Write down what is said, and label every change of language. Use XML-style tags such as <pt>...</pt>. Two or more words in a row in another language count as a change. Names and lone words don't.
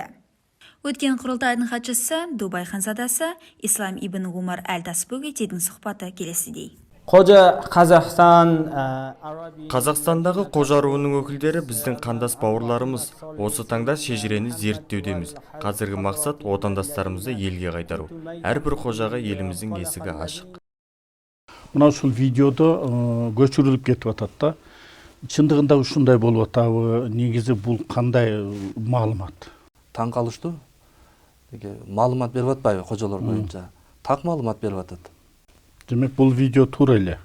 <kk>Өткен құрылтайдың хатшысы Дубай ханзадасы Ислам ибн Умар әл-Тасбөгетидің сұхбаты келесідей. Қазақстандағы қожа руының өкілдері біздің қандас бауырларымыз. Осы таңда шежірені зерттеудеміз. Қазіргі мақсат отандастарымызды елге қайтару. Әрбір қожаға еліміздің есігі ашық.</kk> <ky>Мына ушул видеодо көчүрүлүп кетип атат да. Чындыгында ушундай болуп атабы? Негизи бул кандай маалымат? Таң калыштуу. Маалымат берип атпайбы кожолор боюнча? Так маалымат берип атат. Демек бул видео туура эле.</ky>